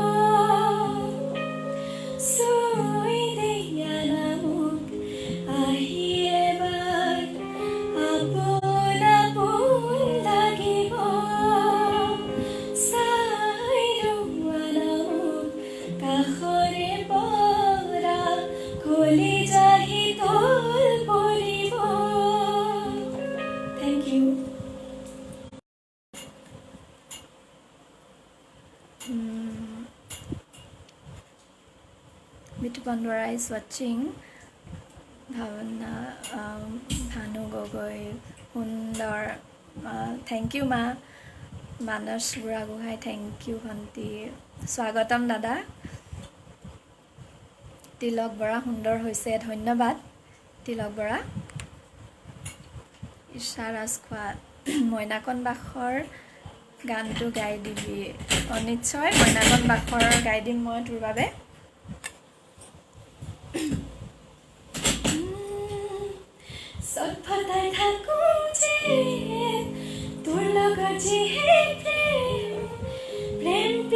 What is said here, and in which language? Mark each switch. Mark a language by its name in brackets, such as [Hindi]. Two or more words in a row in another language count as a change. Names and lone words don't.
[Assamese] চুই দিয়া না মোক আহি এবাৰ আপোন আপোন লাগিব। চাই ৰুমানা মোক কাষৰে পৰা কলিজা শীতল পৰিব। [English] Thank you. Bittupan Dwara is watching. Bhavana, Bhanu Gogoi, Sundar, thank you ma. Manas Buragohai, thank you Bhanti. [Assamese] স্বাগতম দাদা. Tilok Bora সুন্দৰ হৈছে, ধন্যবাদ. Tilok Bora. Isha Raskwa, Moinakon Bakhor গানটো গাই দিবি। নিশ্চয় মইনাকন বাখৰ গাই দিম মই তোৰ বাবে। সৎফতাই থাকোঁ যে তোৰ লগত যিহে প্ৰেম প্ৰেম